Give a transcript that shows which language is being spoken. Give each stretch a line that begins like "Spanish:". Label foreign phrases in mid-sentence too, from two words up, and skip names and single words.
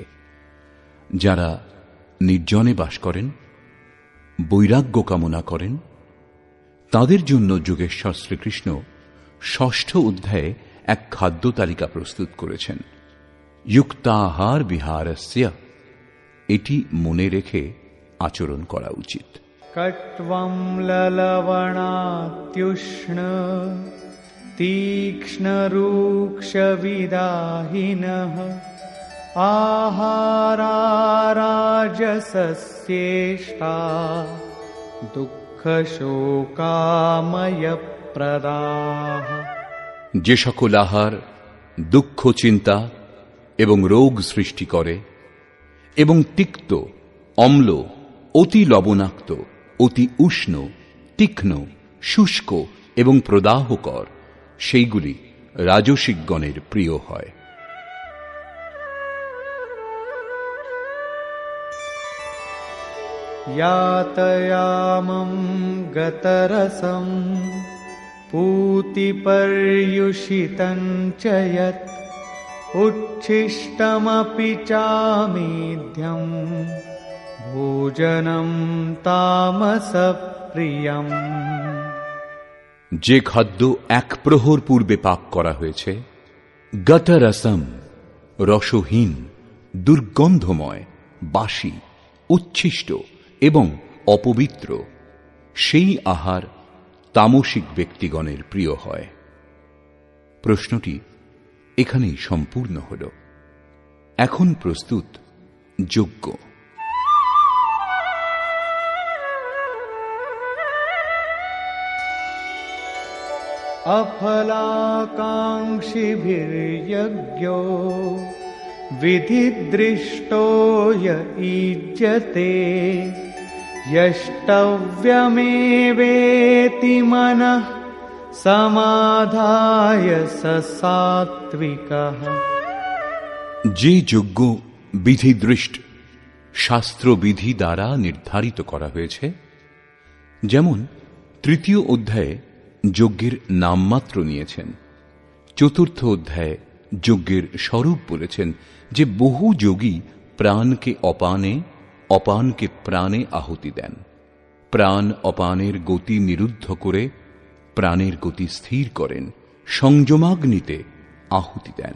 Bangla: যারা নির্জনে বাস করেন, বৈরাগ্য কামনা করেন, তাদের জন্য যোগেশ্বর শ্রীকৃষ্ণ ৬ষ্ঠ অধ্যায়ে এক খাদ্য তালিকা প্রস্তুত করেছেন।
Sanskrit: যুক্তাহার বিহারস্য,
Bangla: এটি মনে রেখে আচরণ করা উচিত।
Sanskrit: কট্বম ললবণাত্युष्ण तीक्ष्ण रूक्ष विदाहिनः आहारा राजसस्य यस्येष्टा दुःखशोकामयप्रदाः।
Bangla: যে সকল আহার দুঃখ, চিন্তা এবং রোগ সৃষ্টি করে এবং তিক্ত, অম্ল, অতি লবণাক্ত, অতি উষ্ণ, তীক্ষ্ণ, শুষ্ক এবং প্রদাহকর, সেইগুলি রাজসিকগণের প্রিয় হয়।
Sanskrit: यातयामं गतरसं पूतिपर्युषितं च यत् उच्छिष्टमपि चामेध्यं भोजनं तामसप्रियम्।
Bangla: যে খাদ্য এক প্রহর পূর্বে পাক করা হয়েছে, গতরসম, রসহীন, দুর্গন্ধময়, বাসি, উচ্ছিষ্ট এবং অপবিত্র, সেই আহার তামসিক ব্যক্তিগণের প্রিয় হয়। প্রশ্নটি এখানেই সম্পূর্ণ হল। এখন প্রস্তুত যজ্ঞ।
Sanskrit: अफलाकाङ्क्षिभिर्यज्ञो विधिदृष्टो य ईज्यते यष्टव्यमेवेति मनः समाधाय स सात्विकः।
Bangla: যে যজ্ঞ বিধিদৃষ্ট, শাস্ত্রবিধি দ্বারা নির্ধারিত করা হয়েছে, যেমন তৃতীয় অধ্যায়ে যজ্ঞের নামমাত্র নিয়েছেন, চতুর্থ অধ্যায়ে যজ্ঞের স্বরূপ বলেছেন যে বহু যোগী প্রাণকে অপানে, অপানকে প্রাণে আহুতি দেন, প্রাণ অপানের গতি নিরুদ্ধ করে প্রাণের গতি স্থির করেন, সংযমাগ্নিতে আহুতি দেন।